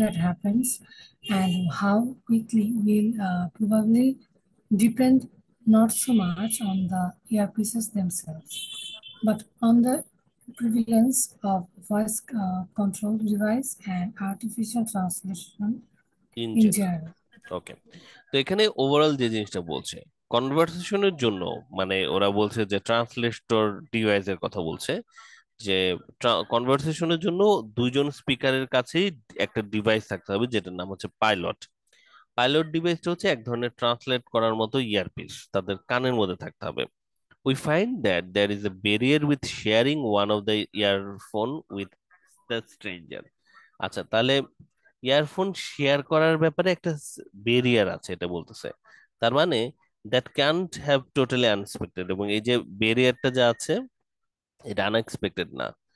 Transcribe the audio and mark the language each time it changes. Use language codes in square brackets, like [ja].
[en] that happens and how quickly will probably depend not so much on the earpieces themselves, but on the prevalence of voice controlled device and artificial translation in in general. general. [bn] ওকে, তো এখানে overall যে জিনিসটা বলছে কনভারসেশনের জন্য, মানে ওরা বলছে যে ট্রান্সলেটর ডিভাইসের কথা বলছে, যে কনভারসেশনের জন্য দুইজন স্পিকারের কাছেই একটা ডিভাইস থাকতে হবে যেটার নাম হচ্ছে পাইলট। পাইলট ডিভাইসটা হচ্ছে এক ধরনের ট্রান্সলেট করার মতো ইয়ারপিস, তাদের কানের মধ্যে থাকতে হবে। [en] We find that there is a barrier with sharing one of the earphone with the stranger. [bn] আচ্ছা, তাহলে ইয়ারফোন শেয়ার করার ব্যাপারে একটা বেরিয়ার আছে এটা বলতেছে। তার মানে [en] that can't have totally unexpected, [bn] এবং এই যে ব্যারিয়ারটা যা আছে এটা আনএক্সপেক্টেড না।